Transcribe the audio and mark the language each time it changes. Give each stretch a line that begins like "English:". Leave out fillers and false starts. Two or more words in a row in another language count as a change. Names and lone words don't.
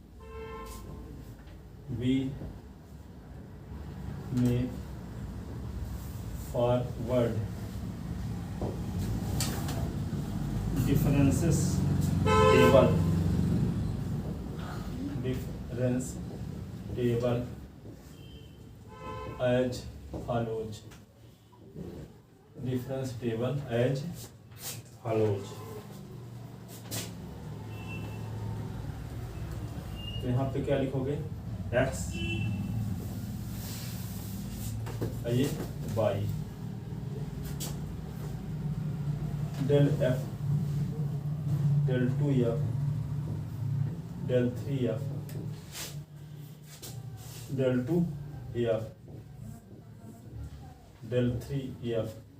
English: forward difference table as follows. Difference table as follows.
Hindi: तो यहाँ पे क्या लिखोगे x, ये y,
English: del f, del 2f, del 3f, del 2f, del 3f,